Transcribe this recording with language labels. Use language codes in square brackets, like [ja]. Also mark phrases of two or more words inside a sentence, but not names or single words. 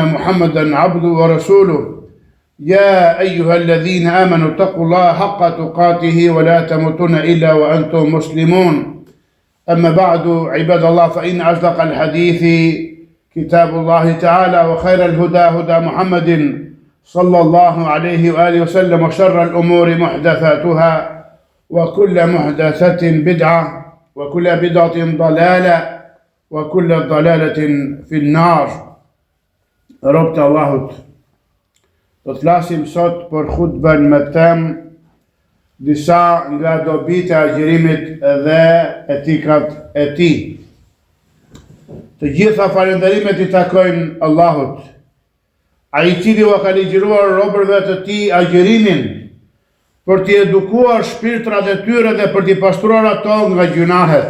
[ar] محمدا عبده ورسوله يا أيها الذين آمنوا اتقوا الله حق تقاته ولا تموتن إلا وأنتم مسلمون أما بعد عباد الله فإن أصدق الحديث كتاب الله تعالى وخير الهدى هدى محمد صلى الله عليه وآله وسلم وشر الأمور محدثاتها وكل محدثة بدعة وكل بدعة ضلالة وكل ضلالة في النار. ربط الله. [sq] Do të flasim sot për khutbën me temë disa nga dobit e agjerimit dhe etikat e tij. Të gjitha falënderimet i takojnë Allahut, ai i cili u ka ligjëruar robërve të tij agjerimin për t'i edukuar shpirtrat e tyre dhe për t'i pastruar ato nga gjunahet.